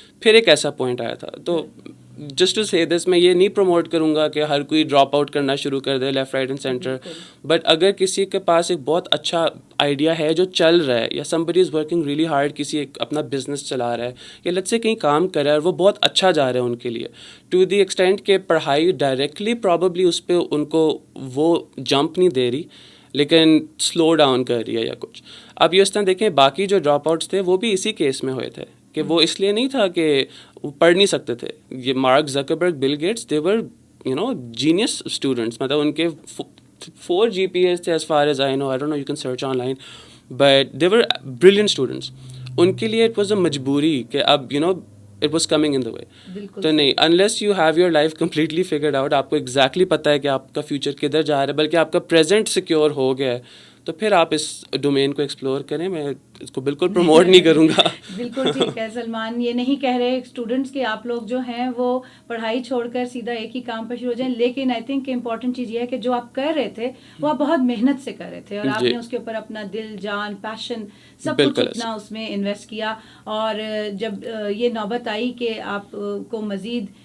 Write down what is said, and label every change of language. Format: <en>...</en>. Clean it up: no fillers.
<ur>پھر ایک ایسا پوائنٹ آیا تھا. تو</ur> <en>just to say this,</en> <ur>میں یہ نہیں پروموٹ کروں گا کہ ہر کوئی ڈراپ آؤٹ کرنا شروع کر they</ur> <en>left right and center,</en> <ur>but اگر کسی کے پاس ایک بہت اچھا آئیڈیا ہے جو چل رہا ہے, یا</ur> <en>somebody is working really hard,</en> <ur>کسی ایک اپنا بزنس چلا رہا ہے یا لیٹس سے کہیں کام کر رہا ہے اور وہ بہت اچھا جا رہا ہے ان کے لیے,</ur> <en>to the extent</en> <ur>کہ پڑھائی ڈائریکٹلی پرابیبلی اس پہ ان کو وہ جمپ نہیں دے رہی لیکن سلو ڈاؤن کر رہی ہے یا کچھ. اب یہ اس طرح دیکھیں باقی جو ڈراپ آؤٹس تھے وہ بھی اسی کیس میں ہوئے تھے کہ وہ اس لیے نہیں تھا کہ وہ پڑھ نہیں سکتے تھے.</ur> <en>یہ Mark Zuckerberg, Bill Gates, they were genius students,</en> <ur>مطلب ان کے 4 GPAs تھے</ur> <en>as far as I know. I don't know, you can search online, but they were brilliant students.</en> <ur>ان کے لیے</ur> <en>it was a مجبوری کہ اب it was coming in the way.</en> <ur>تو نہیں,</ur> <en>unless you have your life completely figured out,</en> <ur>آپ کو exactly پتہ ہے کہ آپ کا فیوچر کدھر جا رہا ہے, بلکہ آپ کا پریزنٹ سیکیور ہو گیا ہے, تو پھر آپ اس ڈومین کو ایکسپلور کریں. میں اس کو بالکل پروموٹ نہیں کروں گا. بالکل ٹھیک ہے سلمان, یہ نہیں کہہ رہے اسٹوڈنٹس کہ آپ لوگ جو ہیں وہ پڑھائی چھوڑ کر سیدھا ایک ہی کام پر شروع ہو جائیں, لیکن</ur> <en>I think</en> <ur>کہ امپورٹنٹ چیز یہ ہے کہ جو آپ کر رہے تھے وہ آپ بہت محنت سے کر رہے تھے, اور آپ نے اس کے اوپر اپنا دل, جان, پیشن سب کچھ اپنا اس میں انویسٹ کیا. اور جب یہ نوبت آئی کہ آپ کو مزید</ur>